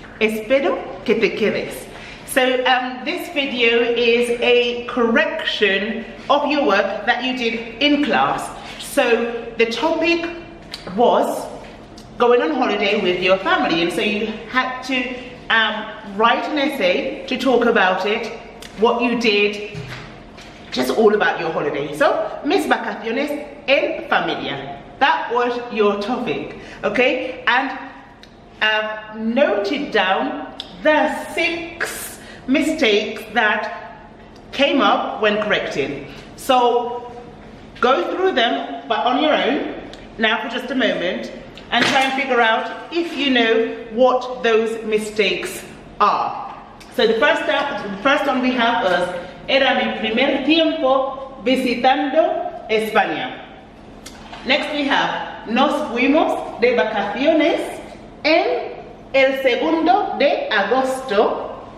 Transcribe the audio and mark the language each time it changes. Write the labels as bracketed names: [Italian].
[Spanish] Espero que te quedes. [English] So this video is a correction of your work that you did in class. So the topic was going on holiday with your family, and so you had to write an essay to talk about it, what you did, just all about your holiday. [Spanish] So, mis vacaciones en familia. [English] That was your topic, okay? And I've noted down the 6 mistakes that came up when correcting. So, go through them, but on your own, now for just a moment, and try and figure out if you know what those mistakes are. So the first one we have is, [Spanish] era mi primer tiempo visitando España. [English] Next we have, [Spanish] nos fuimos de vacaciones en el 2 de agosto.